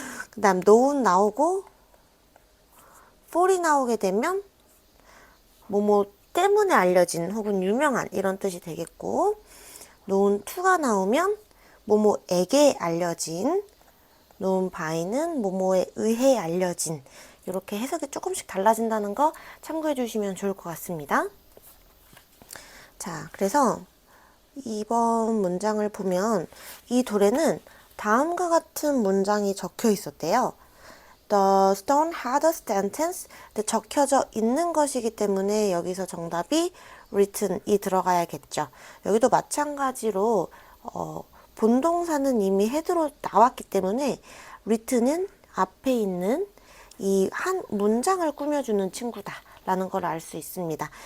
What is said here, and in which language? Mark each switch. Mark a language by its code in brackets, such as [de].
[ko] 그 다음 known 나오고 for이 나오게 되면 뭐뭐 때문에 알려진 혹은 유명한 이런 뜻이 되겠고, known to가 나오면 뭐뭐에게 알려진, known by는 뭐뭐에 의해 알려진, 이렇게 해석이 조금씩 달라진다는 거 참고해 주시면 좋을 것 같습니다. 자, 그래서 이번 문장을 보면 이 돌에는 다음과 같은 문장이 적혀 있었대요. [en] The stone had a sentence. [ko] 적혀져 있는 것이기 때문에 여기서 정답이 written이 들어가야겠죠. 여기도 마찬가지로 본동사는 이미 head로 나왔기 때문에 written은 앞에 있는 이 한 문장을 꾸며주는 친구다 라는 걸 알 수 있습니다.